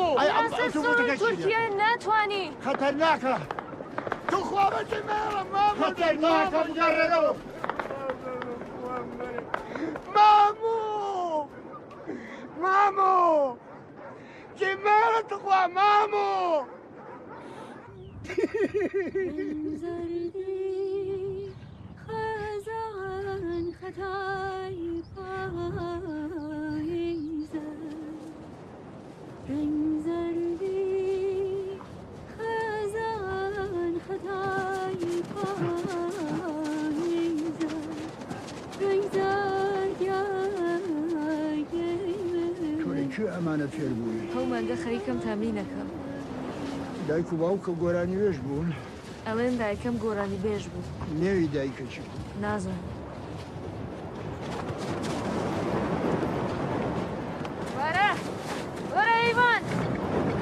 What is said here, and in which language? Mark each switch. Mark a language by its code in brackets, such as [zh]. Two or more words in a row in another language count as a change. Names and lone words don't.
[ckb] تورکیا ناتوانی خەتەرناکە تو خوابەتی مێڵە مامۆ خەتەرناکە بگەڕێنەوە مامۆ مامۆ چی مێڵە تخوا مامۆ [fa] خزان خطای پاییزه رنگ زردی خزان خطای پاییزه رنگ زرد [ckb] تۆی کوێ ئەمانە فێر بووی ئەو مانگە خەریکەم تامرینەکەم دایک و باوکە گۆرانی وێژ بوون ئەڵێن دایکەم گۆرانی بێژ بوو نێوی دایکەچی نازانم وەرە وەرە ئەیوان